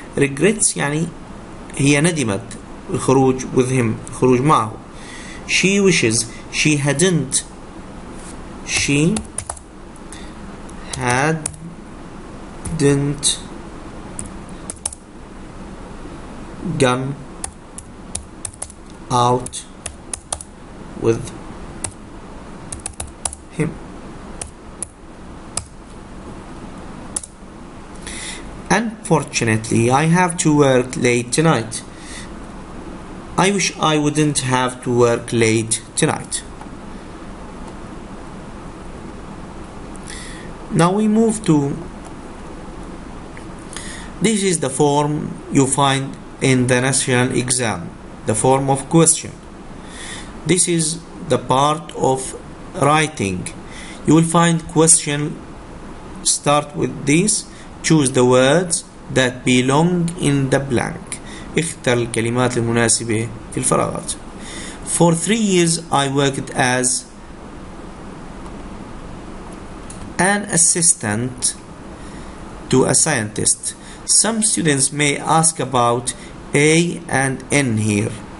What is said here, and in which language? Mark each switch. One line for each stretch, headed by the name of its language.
Arabic: Regrets يعني هي ندمت الخروج
English: with him,
Arabic: الخروج معه.
English: She wishes she hadn't. She hadn't gone out with him. Unfortunately, I have to work late tonight. I wish I wouldn't have to work late tonight. Now we move to, this is the form you find in the national exam, the form of question. This is the part of writing. You will find question start with this. Choose the words that belong in the blank.
Arabic: اختر الكلمات المناسبة في الفراغات.
English: For 3 years I worked as an assistant to a scientist. Some students may ask about A and N here.